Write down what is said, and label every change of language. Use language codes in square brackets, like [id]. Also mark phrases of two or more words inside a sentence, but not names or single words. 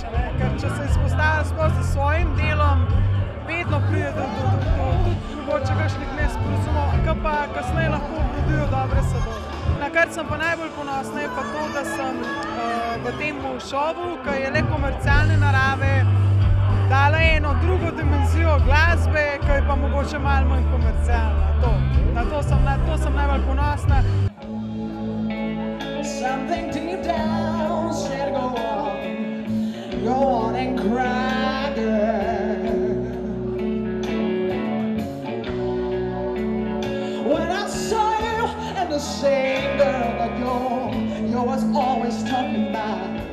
[sl] Ker če se izpostavljaš s svojim delom, vedno pride do tudi mogoče kakšnih nesporazumov, ki pa kasneje lahko obrodijo dobre sadove. Na kar sem pa najbolj ponosna je pa to, da sem v tem šovu, ki je le komercialne narave, dala eno drugo dimenzijo glasbe, ki je pa mogoče malo manj komercialna. Na to sem najbolj ponosna. [en] Something deep down said go on and cry, girl. When I saw you and the same girl that you was always talking about.